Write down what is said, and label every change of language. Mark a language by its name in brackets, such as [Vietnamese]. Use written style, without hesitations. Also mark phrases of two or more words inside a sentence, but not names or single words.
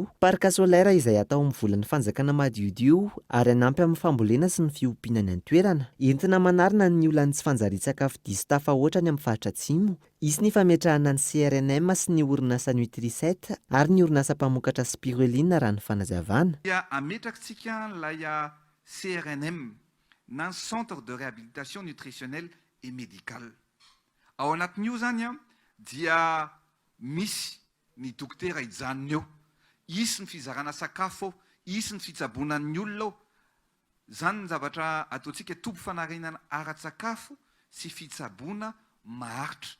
[French] Parc solaire [Malagasy] izay atao amin'ny volan'ny fanjakana madiodio ary hanampy amin'ny fambolena sy ny fiompiana ny an-toerana. Entina manarina ny olana tsy fanjarian-tsakafo diso tafahoatrany amin'ny faritra Atsimo. Isy ny fametrahana ny CRNM sy ny orinasa Nutri7 ary ny orinasa mpamokatra spiruline raha ny fanazavana. Ametrakatsika lay CRNM na [French] centre de réhabilitation nutritionnelle et médicale. [Malagasy] Ao anatin'io zany dia misy ny dokotera ijanony eo, isy ny fizarana sakafo, isy ny fitsaboanan'ny olona. Zany ny zavatra ataontsika topo fanarenana ara-tsakafo sy fitsaboana maharitra.